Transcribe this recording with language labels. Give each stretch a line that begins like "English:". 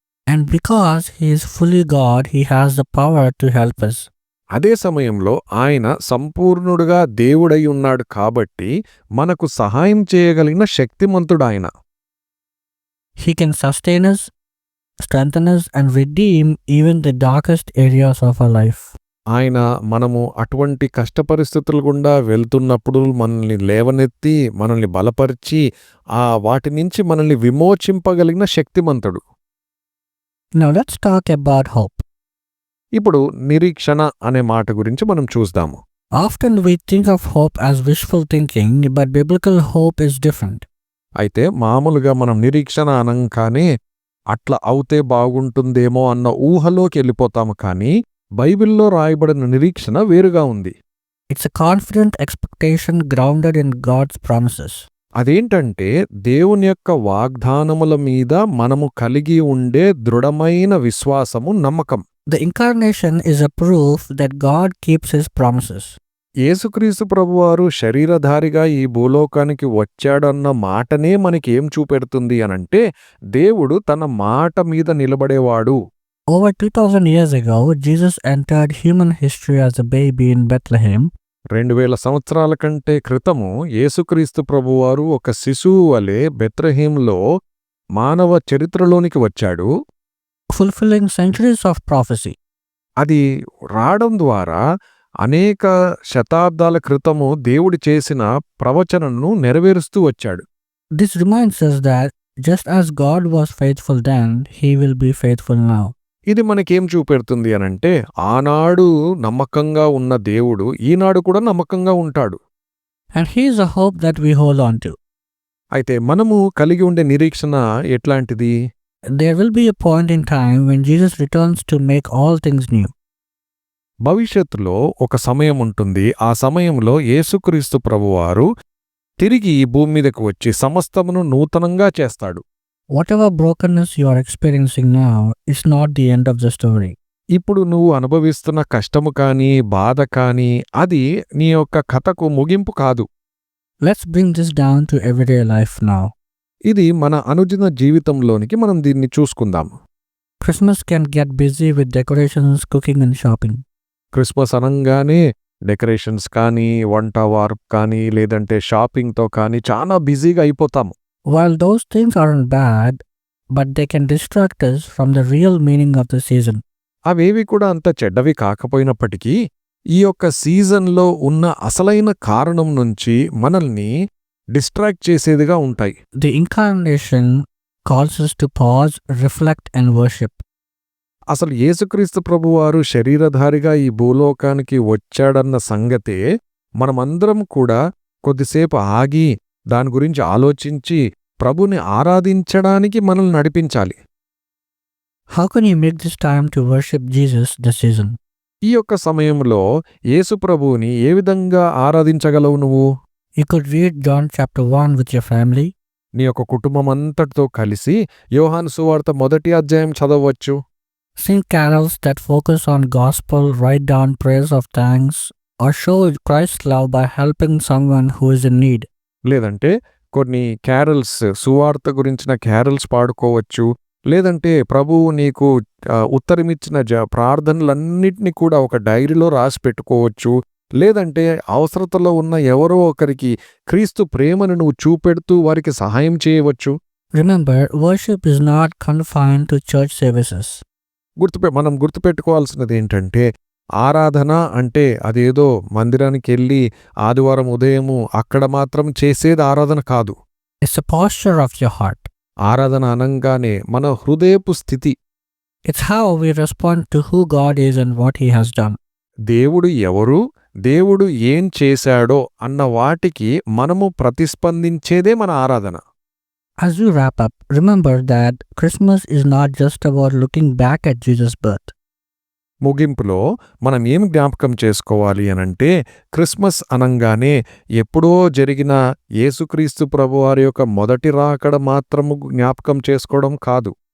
English: And because he is fully God, he has the power to help us.
Telugu: అదే సమయంలో ఆయన సంపూర్ణుడుగా దేవుడై ఉన్నాడు కాబట్టి మనకు సహాయం చేయగలిగిన శక్తిమంతుడాయన.
English: He can sustain us, strengthen us, and redeem even the darkest areas of our life.
Telugu: ఆయన మనము అటువంటి కష్ట పరిస్థితులు గుండా వెళ్తున్నప్పుడు మనల్ని లేవనెత్తి, మనల్ని బలపరిచి, వాటి నుంచి మనల్ని విమోచింపగలిగిన శక్తిమంతుడు.
English: Now let's talk about hope.
Telugu: ఇప్పుడు నిరీక్షణ అనే మాట గురించి మనం చూద్దాము.
English: Often we think of hope as wishful thinking, but biblical hope is different.
Telugu: అయితే మామూలుగా మనం నిరీక్షణ అనంగానే అట్లా అవుతే బాగుంటుందేమో అన్న ఊహలోకి వెళ్ళిపోతాము, కానీ బైబిల్లో రాయబడిన నిరీక్షణ వేరుగా ఉంది.
English: It's a confident expectation grounded in God's promises.
Telugu: అదేంటంటే దేవుని యొక్క వాగ్దానముల మీద మనము కలిగి ఉండే దృఢమైన విశ్వాసము, నమ్మకం.
English: The incarnation is a proof that God keeps his promises.
Telugu: యేసుక్రీస్తు ప్రభువారు శరీరధారిగా ఈ భూలోకానికి వచ్చాడన్న మాటనే మనకి ఏం చూపెడుతుంది అనంటే, దేవుడు తన మాట మీద నిలబడేవాడు.
English: Over 2000 years ago, Jesus entered human history as a baby in Bethlehem.
Telugu: 2000 సంవత్సరాల కంటే క్రితము యేసుక్రీస్తు ప్రభువారు ఒక శిశువు వలె బెత్లెహేంలో మానవ చరిత్రలోనికి వచ్చాడు.
English: Fulfilling centuries of prophecy.
Telugu: అది రావడం ద్వారా అనేక శతాబ్దాల క్రితము దేవుడు చేసిన ప్రవచనను నెరవేరుస్తూ వచ్చాడు.
English: This reminds us that just as God was faithful then, he will be faithful now.
Telugu: ఇది మనకేం చూపెడుతుంది అనంటే, ఆనాడు నమ్మకంగా ఉన్న దేవుడు ఈనాడు కూడా నమ్మకంగా ఉంటాడు.
English: And he is a hope that we hold on to.
Telugu: అయితే మనము కలిగి ఉండే నిరీక్షణ ఎట్లాంటిది?
English: There will be a point in time when Jesus returns to make all things new.
Telugu: భవిష్యత్తులో ఒక సమయం ఉంటుంది. ఆ సమయంలో యేసుక్రీస్తు ప్రభువారు తిరిగి ఈ భూమి మీదకు వచ్చి సమస్తమును నూతనంగా చేస్తాడు.
English: Whatever brokenness you are experiencing now is not the end of the story.
Telugu: ఇప్పుడు నువ్వు అనుభవిస్తున్న కష్టము కానీ, బాధ కానీ, అది నీ యొక్క కథకు ముగింపు కాదు.
English: Let's bring this down to everyday life now.
Telugu: ఇది మన అనుదిన జీవితంలోనికి మనం దీన్ని చూసుకుందాం.
English: Christmas can get busy with decorations, cooking and shopping.
Telugu: Christmas అనంగానే డెకరేషన్స్ కానీ, వంట వార్పు కానీ, లేదంటే షాపింగ్తో కానీ చాలా బిజీగా అయిపోతాము.
English: While those things aren't bad, but they can distract us from the real meaning of the season.
Telugu: అవేవి కూడా అంత చెడ్డవి కాకపోయినప్పటికీ ఈ యొక్క సీజన్లో ఉన్న అసలైన కారణం నుంచి మనల్ని డిస్ట్రాక్ట్ చేసేదిగా ఉంటాయి.
English: The incarnation calls us to pause, reflect and worship.
Telugu: అసలు యేసుక్రీస్తు ప్రభువారు శరీరధారిగా ఈ భూలోకానికి వచ్చాడన్న సంగతే మనమందరం కూడా కొద్దిసేపు ఆగి దాని గురించి ఆలోచించి ప్రభుని ఆరాధించడానికి మనల్ని నడిపించాలి.
English: How can you make this time to worship Jesus this season?
Telugu: ఈ యొక్క సమయంలో యేసు ప్రభువుని ఏ విధంగా ఆరాధించగలవు నువ్వు?
English: You could read John chapter 1 with your family.
Telugu: నీ యొక్క కుటుంబమంతటితో కలిసి యోహాను సువార్త 1వ అధ్యాయం చదవచ్చు.
English: Sing carols that focus on gospel, write down prayers of thanks, or show Christ's love by helping someone who is in need.
Telugu: లేదంటే కొన్ని క్యారల్స్, సువార్త గురించిన క్యారల్స్ పాడుకోవచ్చు. లేదంటే ప్రభువు నీకు ఉత్తరమిచ్చిన ప్రార్థనలన్నిటినీ కూడా ఒక డైరీలో రాసి పెట్టుకోవచ్చు. లేదంటే అవసరతలో ఉన్న ఎవరో ఒకరికి క్రీస్తు ప్రేమను నువ్వు చూపెడుతూ వారికి సహాయం చేయవచ్చు.
English: Remember, worship is not confined to church services.
Telugu: మనం గుర్తుపెట్టుకోవాల్సినది ఏంటంటే, ఆరాధన అంటే అదేదో మందిరానికి వెళ్ళి ఆదివారం ఉదయము అక్కడ మాత్రం చేసేది ఆరాధన కాదు.
English: It's a posture of your heart.
Telugu: ఆరాధన అనంగానే మన హృదయపు స్థితి.
English: It's how we respond to who God is and what He has done.
Telugu: దేవుడు ఎవరు, దేవుడు ఏం చేశాడో అన్న వాటికి మనము ప్రతిస్పందించేదే మన ఆరాధన.
English: As we wrap up, remember that Christmas is not just about looking back at Jesus' birth.
Telugu: ముగింపులో మనం ఏం జ్ఞాపకం చేసుకోవాలి అనంటే, క్రిస్మస్ అనంగానే ఎప్పుడో జరిగిన యేసుక్రీస్తు ప్రభువారి యొక్క మొదటి రాకడ మాత్రము జ్ఞాపకం చేసుకోవడం కాదు.